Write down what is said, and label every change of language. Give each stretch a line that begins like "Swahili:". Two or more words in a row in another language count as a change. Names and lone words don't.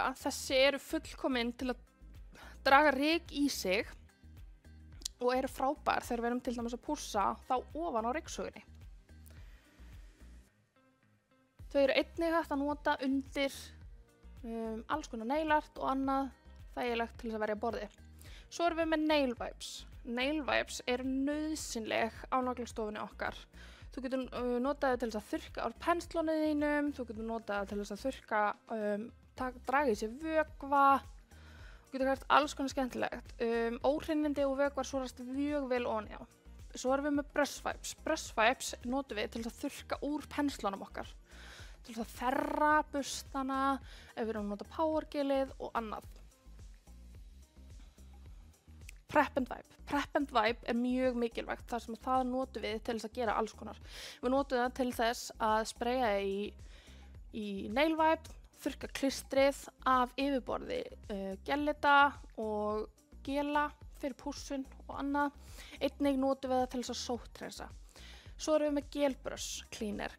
Icelandic: Þessi eru fullkomin til að draga ryk í sig og eru frábær þegar við erum til dæmis að pússa þá ofan á ryksugunni. Þau eru einnig hægt að nota undir alls konar nailart og annað þægilegt til þess að verja borði. Svo erum við með
English: nail wipes. Nail wipes
Icelandic: eru nauðsynleg á naglastofunni okkar. Þú getur notað til þess að þurrka á penslunum þínum, þú getur notað til þess að þurrka, draga í sig vökva, þú getur hægt alls konar skemmtilegt. Óhreinindi og vökvar súrast mjög vel ofan á. Svo erum við með
English: brush wipes. Brush wipes
Icelandic: notum við til þess að þurrka úr penslunum okkar, til þess að þerra burstana, ef við erum að nota powergelið og annað.
English: Prep and wipe. Prep and wipe
Icelandic: er mjög mikilvægt þar sem það notum við til þess að gera alls konar. Við notum það til þess að spraya í
English: nail wipe,
Icelandic: þurrka klistrið af yfirborði gellita og gela fyrir pússun og annað. Einnig notum við það til þess að sótthreinsa. Svo erum við með
English: gelbrush cleaner.